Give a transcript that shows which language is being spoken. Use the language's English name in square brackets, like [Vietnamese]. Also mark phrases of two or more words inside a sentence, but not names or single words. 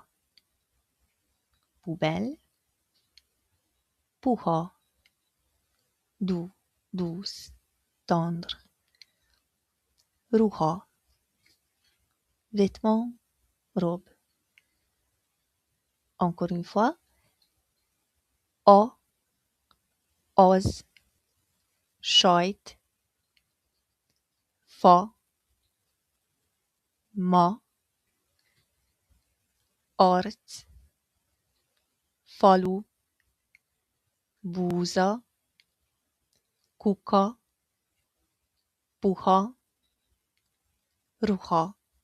[French] Poubelle. Puha. Doux, douce, tendre. Ruha. Vêtements, robe. Encore une fois. [Hungarian] O, os, sajt, fa, ma, arc, falu, búza, kuka, puha, ruha.